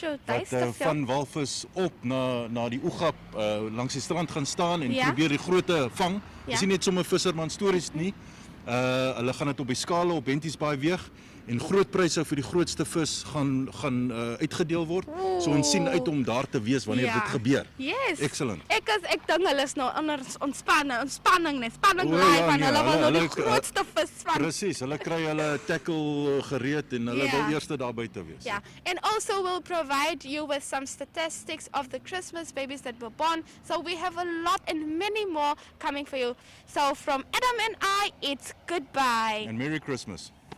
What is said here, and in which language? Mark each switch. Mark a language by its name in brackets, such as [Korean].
[Afrikaans] Wat van walvis op na die Oegap langs die strand gaan staan en probeer die grootte vang. Dis nie net sommer visserman stories nie. Hulle gaan dit op die skale op Henties Baai weeg en groot pryse vir die grootste vis gaan uitgedeel word. So ons sien uit om daar te wees wanneer dit gebeur. [English] Yes. Excellent. [Afrikaans] Ek dink hulle is nou onder spanning live en hulle wil nou die grootste vis van. Presies, hulle kry hulle tackle gereed en hulle wil eerste daar buite wees. [English] Yeah, and also we'll provide you with some statistics of the Christmas babies that were born. So we have a lot and many more coming for you. So from Adam and I, it's goodbye. And Merry Christmas.